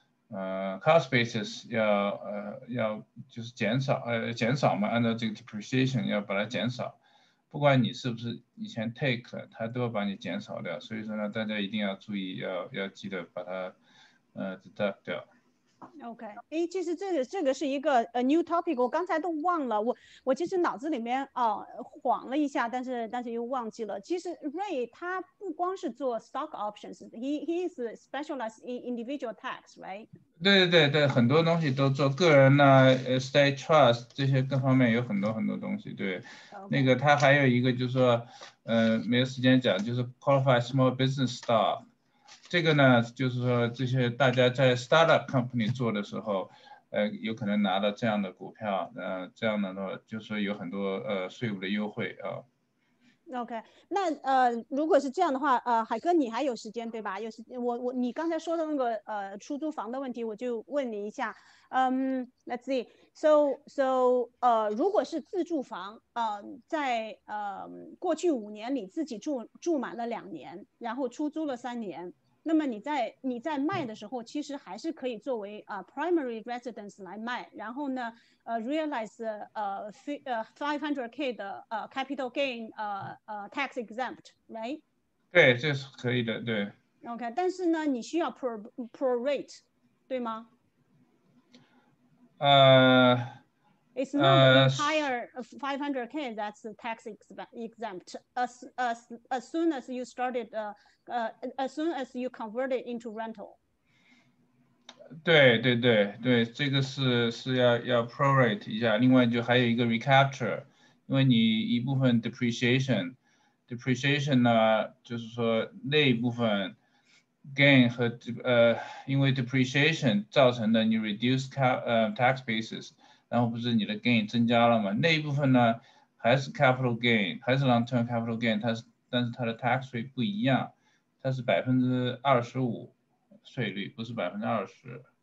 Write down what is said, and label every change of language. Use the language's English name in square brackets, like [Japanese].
[Chinese] cost basis 要就是减少嘛，按照这个 depreciation 要把它减少，不管你是不是以前 take 了，它都要把你减少掉，所以说呢，大家一定要注意，要记得把它deduct 掉。 OK， 其实这个是一个new topic， 我刚才都忘了，我其实脑子里面晃了一下，但是又忘记了。其实 Ray 他不光是做 stock options， [English] he is specialized in individual tax， right？ [Chinese] 对，很多东西都做，个人呢，state trust 这些各方面有很多东西。对， okay. 那个他还有一个就是说，没有时间讲，就是 qualified small business stock。这个呢，就是说这些大家在 startup company 做的时候，有可能拿到这样的股票，这样的话就是说有很多税务的优惠啊。 OK， 那如果是这样的话，海哥你还有时间对吧？有时你刚才说的那个出租房的问题，我就问你一下。 [English] Let's see， [Chinese] so 如果是自住房，在过去5年里自己住满了2年，然后出租了3年。那么你在卖的时候，其实还是可以作为primary residence 来卖，然后呢realize 500K 的 [English] capital gain tax exempt，right？ [Chinese] 对，这是可以的，对。 [English] OK， [Chinese] 但是呢，你需要 prorate， 对吗？ [English] It's not entire 500K that's tax exempt. As soon as you started, as soon as you convert it into rental. [Chinese] 对，这个是要 prorate 一下，另外就还有一个 recapture，因为你一部分 depreciation 呢，就是说那一部分 gain 和因为 depreciation 造成的你 reduce tax basis，然后不是你的 gain 增加了嘛，那一部分呢还是 capital gain，还是 long-term capital gain，但是它的 tax rate 不一样，它是25%税率，不是20%。